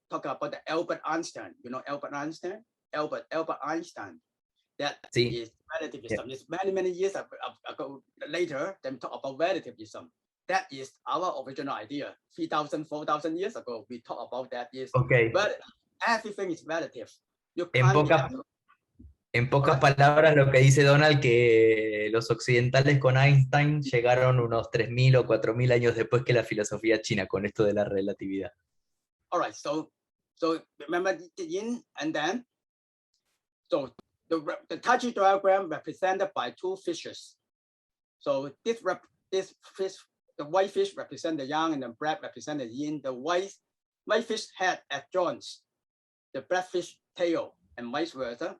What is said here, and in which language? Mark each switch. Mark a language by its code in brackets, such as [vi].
[en] Talk about the Albert Einstein. You know Albert Einstein? Albert Einstein. That is relativism. It's many years ago. Later, then talk about relativism. That is our original idea. 3,000, 4,000 years ago, we talk about that. But everything is relative. You can't [es] En pocas palabras, lo que dice Donald, que los occidentales con Einstein llegaron unos 3.000 o 4.000 años después que la filosofía china, con esto de la relatividad. [en] All right, so remember the yin and then, so the Tai-Chi diagram represented by two fishes. So this fish, the white fish represent the yang and the black represent the yin. The white fish head at joints, the black fish tail, and vice versa.